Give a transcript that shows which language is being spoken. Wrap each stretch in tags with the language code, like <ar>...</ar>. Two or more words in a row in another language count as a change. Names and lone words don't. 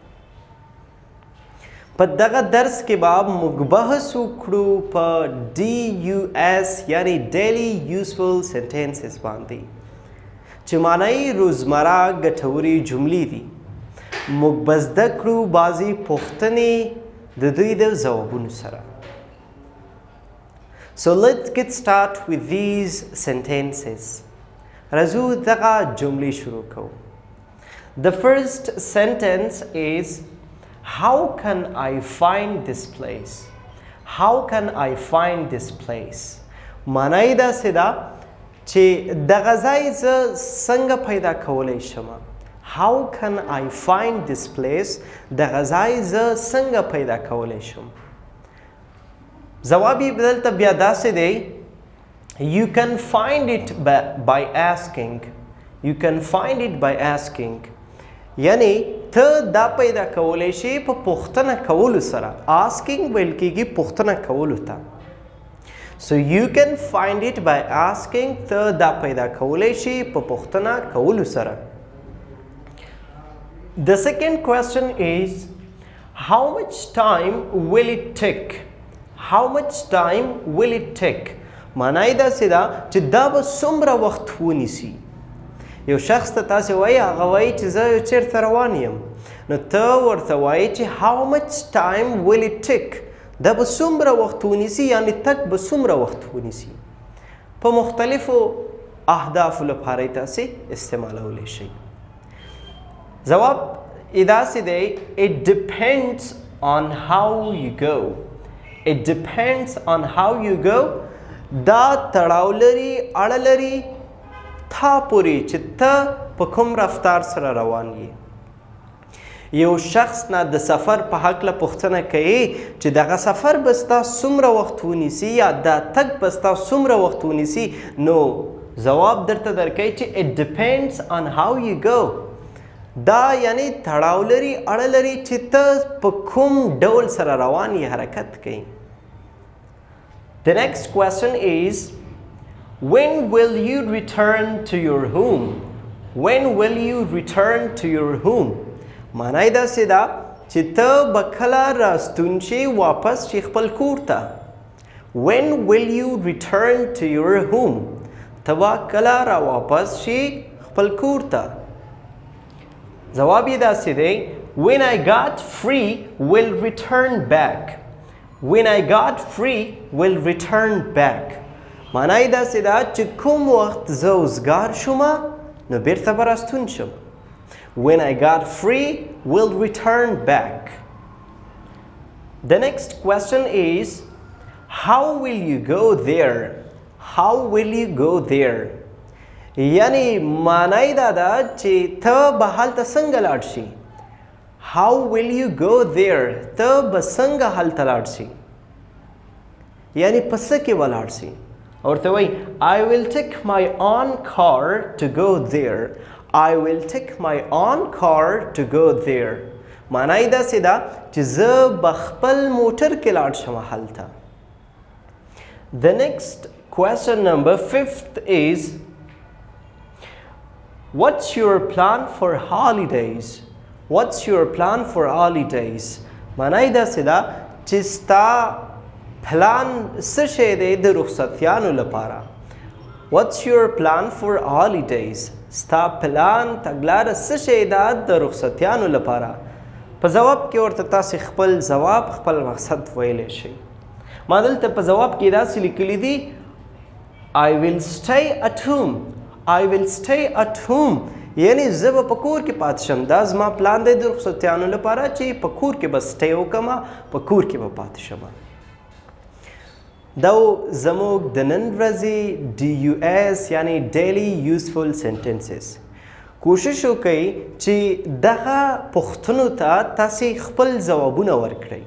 <ps>په دغه درس کې به موږ بحث وکړو په DUS یعنی</ps> <en>Daily Useful Sentences</en> <ps>باندې چې معنی روزمره ګټوري جملې دي. موږ به زده کړو بعضې پوښتنې د دوی د ځوابونو سره.</ps> <en>So let's get started with these sentences.</en> <ps>راځو دغه جملې شروع کوو.</ps> <en>The first sentence is How can I find this place? How can I find this place?</en> <ps>معنی داسې ده چې دغه ځای زه څنګه پیدا کولی شم.</ps> <en>How can I find this place?</en> <ps>دغه ځای زه څنګه پیدا کولی شم. ځواب یې دلته بیا داسې دی</ps> <en>You can find it by asking. You can find it by asking.</en> <ps>یعنی ته دا پیدا کولی شي په پوښتنه کولو سره. Asking ویل کېږي پوښتنه کولو ته.</ps> <en>So you can find it by asking.</en> <ps>ته دا پیدا کولی شي په پوښتنه کولو سره.</ps> <en>The second question is How much time will it take? How much time will it take?</en> <ps>معنی داسې ده چې دا به څومره وخت ونیسي. یو شخص ته تاسې وایي هغه وایي چې زه چېرته روان یم، نو ته ورته وایي چې</ps> <en>how much time will it take؟</en> <ps>دا به څومره وخت ونیسي، یعنې تګ به څومره وخت ونیسي. په مختلفو اهدافو لپاره یې تاسې استعمالولی شئ. ځواب یې داسې دی</ps> <en>It depends on how you go. It depends on how you go.</en> <ps>دا تړاو لري، اړه لري تا پورې چې ته په کوم رفتار سره روان یې. یو شخص نه د سفر په هکله پوښتنه کوي چې دغه سفر به ستا څومره وخت ونیسي یا دا تګ به ستا څومره وخت ونیسي، نو ځواب درته درکوي چې</ps> <en>It depends on how you go.</en> <ps>دا یعنې تړاو لري، اړه لري چې ته په کوم ډول سره روان یې، حرکت کوي.</ps> <en>The next question is When will you return to your home? When will you return to your home?</en> <ps>معنی داسې ده چې ته به کله راستون شې واپس شې خپل کور ته.</ps> <en>When will you return to your home?</en> <ps>ته به کله را واپس شې خپل کور ته. ځواب یې داسې دی</ps> <en>When I got free will return back. When I got free will return back.</en> <ps>معنی داسې ده چې کوم وخت زه اوزګار شومه نو بیرته به راستون شم.</ps> <en>When I got free will return back. The next question is How will you go there? How will you go there?</en> <ps>یعنی معنی دا ده چې ته به هلته څنګه لاړ شي.</ps> <en>How will you go there?</en> <ps>ته به څنګه هلته لاړ شي، یعنی په څه کې به لاړ شي. ورته وایي</ps> <en>I will take my own car to go there. I will take my own car to go there.</en> <ps>معنی داسې ده چې زه به خپل موټر کې لاړ شم هلته.</ps> <en>The next question number 5 is What's your plan for holidays? What's your plan for holidays?</en> <ps>معنی داسې ده چې ستا پلان څه شی دی د رخصتیانو لپاره.</ps> <en>What's your plan for holidays?</en> <ps>ستا پلان تګلاره څه شی ده د رخصتیانو لپاره. په ځواب کې ورته تاسې خپل ځواب، خپل مقصد ویلی شئ. ما دلته په ځواب کې داسې لیکلي دي</ps> <en>I will stay at home. I will stay at home.</en> <ps>یعنی زه به په کور کې پاتې شم. دا زما پلان دی د رخصتیانو لپاره چې په کور کې به سټی وکړم، په کور کې به پاتې شم. دا زموږ د نن ورځې DUS یعنی</ps> <en>Daily Useful Sentences.</en> <ps>کوشش وکړئ چې دغه پوښتنو ته تاسې خپل ځوابونه ورکړئ.</ps>